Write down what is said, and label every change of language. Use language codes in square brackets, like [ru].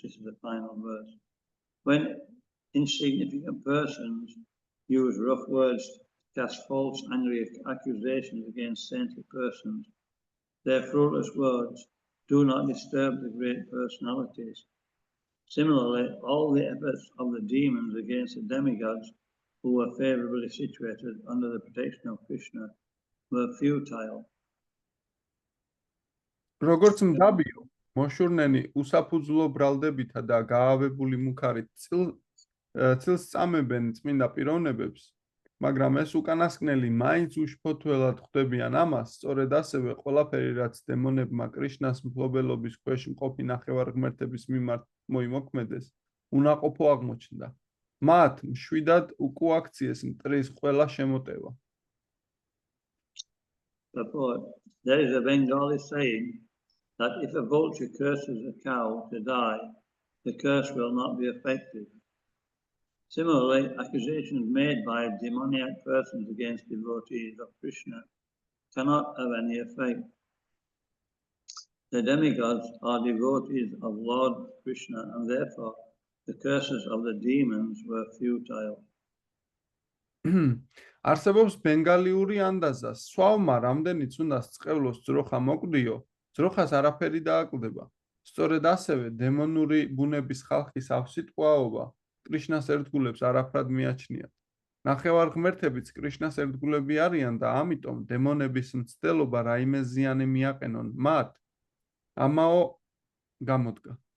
[en] This is the final verse. When insignificant persons use rough words to cast false, angry accusations against saintly persons, their fruitless words do not disturb the great personalities. Similarly, all the efforts of the demons against the demigods who were favorably situated under the protection of Krishna were futile. [ka] როგორც მდაბიო, მოშურნენი უსაფუძვლო ბრალდებითა და გაავებული მუქარით წილს წამებენ წმინდა პიროვნებებს, მაგრამ ეს უკანასკნელი მაინც უშფოთველად ხვდებიან ამას, სწორედ ასევე ყველაფერი, რაც დემონებმა კრიშნას მფლობელობის ქვეშ მყოფი ნახევარღმერთების მიმართ მოიმოქმედეს, უნაყოფო აღმოჩნდა. მათ მშვიდად უკუაქციეს მტრის ყველა შემოტევა. [en] There is a Bengali saying that if a vulture curses a cow to die, the curse will not be effective. Similarly, accusations made by demoniac persons against devotees of Krishna cannot have any effect. The demigods are devotees of Lord Krishna, and therefore the curses of the demons were futile. [ka] არსებობს ბენგალიური ანდაზა, სვავმა რამდენიც უნდა წყევლოს ძროხა მოკვდიო, ძროხას არაფერი დააკლდება. სწორედ ასევე დემონური ბუნების ხალხის ავსიტყვაობა კრიშნას ერთგულებს არაფრად მიაჩნიათ. ნახევარღმერთებიც კრიშნას ერთგულები არიან და ამიტომ დემონების მცდელობა რაიმე ზიანი მიაყენონ მათ, ამაო გამოდგა.